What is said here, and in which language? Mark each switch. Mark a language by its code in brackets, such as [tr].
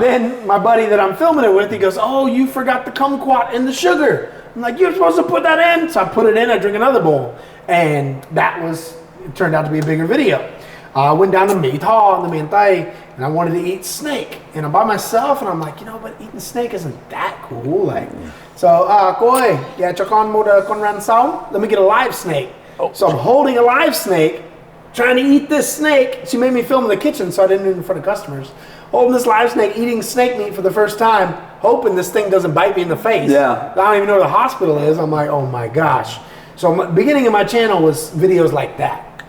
[en] Then my buddy that I'm filming it with, he goes, "Oh, you forgot the kumquat and the sugar." I'm like, "You're supposed to put that in." So I put it in. I drink another bowl, and it turned out to be a bigger video. I went down to Mỹ Tho in the Miền Tây, and I wanted to eat snake. And I'm by myself, and I'm like, you know, but eating snake isn't that cool. Like, so, [vi] cô ơi, [en] yeah, [vi] cho con một con rắn sống. [en] Let me get a live snake. So I'm holding a live snake, trying to eat this snake. She made me film in the kitchen, so I didn't do it in front of customers. Holding this live snake, eating snake meat for the first time, hoping this thing doesn't bite me in the face. Yeah. I don't even know where the hospital is. I'm like, oh my gosh. So the beginning of my channel was videos like that.